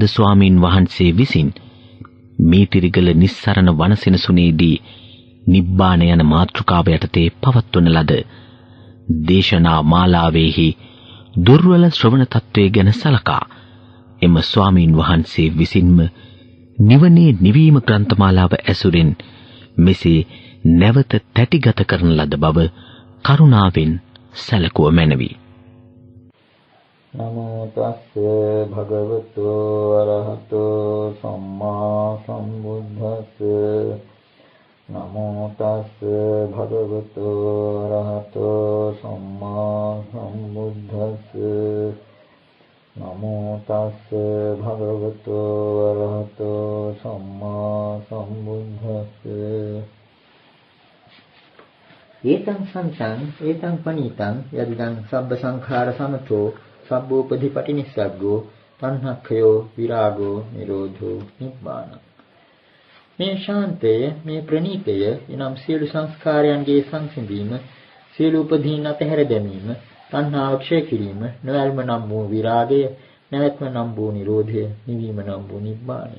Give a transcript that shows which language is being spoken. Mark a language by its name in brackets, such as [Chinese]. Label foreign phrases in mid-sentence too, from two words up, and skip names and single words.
[Sinhala] ස්වාමීන් වහන්සේ විසින් මීතිරිගල නිස්සරණ වනසෙනසුනේදී නිබ්බාන යන මාතෘකාව යටතේ පවත්වන ලද දේශනා මාලාවේහි දුර්වල ශ්‍රවණ තත්වයේ ගැන සලකා එම ස්වාමීන් වහන්සේ විසින්ම නිවනේ නිවීම ග්‍රන්ථමාලාව ඇසුරින් මෙසේ නැවත තැටිගත කරන ලද බව කරුණාවෙන් සැලකුව මැනවි. [Pali] නමෝ තස්ස භගවතු අරහතෝ සම්මා සම්බුද්දස්ස නමෝ තස්ස භගවතු අරහතෝ සම්මා සම්බුද්දස්ස නමෝ තස්ස භගවතු අරහතෝ සම්මා සම්බුද්දස්ස ඒතං සංසං ඒතං පනීතං යදිදං සබ්බ සංඛාර සමතෝ සබ්බෝපදීපටි නිස්සග්ගෝ තණ්හක්ඛයෝ විරාගෝ නිරෝධෝ නිබ්බාන. [Sinhala] මේ ශාන්තය මේ ප්‍රණීතය එනම් සියලු සංස්කාරයන්ගේ සංසිඳීම සියලු උපදීන් අතහැර දැමීම තණ්හාව ක්ෂය කිරීම නොයල්ම නම් වූ විරාගය නැවැත්ම නම් වූ නිරෝධය නිවීම නම් වූ නිබ්බානය.